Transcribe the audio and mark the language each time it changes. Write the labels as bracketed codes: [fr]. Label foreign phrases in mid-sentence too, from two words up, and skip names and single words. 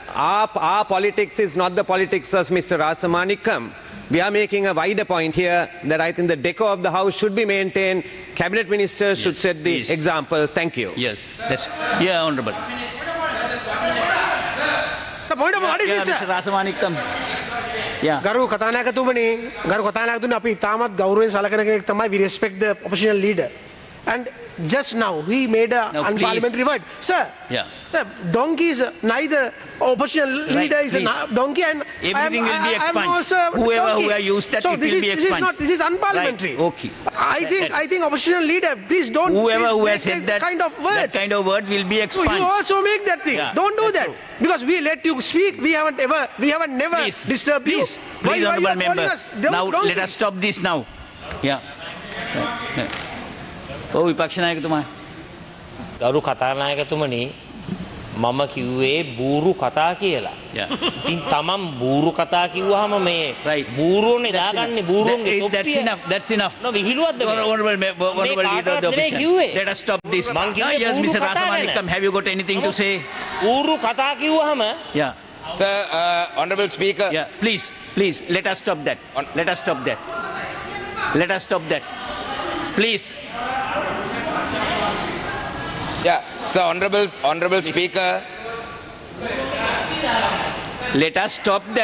[en] Our politics is not the politics of Mr. Rasamanikam. we are making a wider point here that I think the decor of the house should be maintained. Cabinet ministers should set the example. Thank you. Yes, that's, yeah, Honorable. The point of order is, Mr. Rasamanikam. Yeah. [si] ගරු කතානායකතුමනි ගරු කතානායකතුමනි අපි තාමත් ගෞරවයෙන් සලකන කෙනෙක් තමයි [en] we respect the opposition leader and just now he made a Now, unparliamentary word. Sir, Yeah. the donkey is neither opposition leader is please. a donkey and Everything will be I am expunged. also a Whoever donkey. who have used that, so it this will is, be this is expunged. not, this is unparliamentary. Right. Okay. I think opposition leader, please don't Whoever please who has make said that, kind of words. that kind of word will be So expunged. you also make that thing. Yeah, Don't do that's that. true. Because we let you speak. We haven't never Please, disturbed you. please, Why you honourable are calling members. us Now let donkeys? us stop this now. Yeah. [si] Oh, විපක්ෂ නායකතුමා. ගරු කතානායකතුමනි මම කිව්වේ බූරු කතා කියලා. [en] Yeah. [si] ඉතින් තමන් බූරු කතා කිව්වහම මේ [en] Right. [si] බූරුවනේ දාගන්නේ බූරුන්ගේ [en] That's [si] තොප්පිය. [en] enough. That's enough. No, [si] විහිළුවක්ද මේ? [en] Honourable leader of the [si] කාටවත් නෙවෙයි [en] opposition. [si] කිව්වේ. [en] Let us stop this. [si] මං කිව්වේ [en] Yes, [si] බූරු [en] Mr. [si] කතා [en] Rasamanikam, [si] ගැන. [en] have you got anything to say? [si] බූරු කතා කිව්වහම [en] Yeah. Sir, Honorable Speaker. Yeah. Please, let us stop that. Let us stop that. Let us stop that. Please. Yeah, sir, Honorable Speaker. Let us stop that.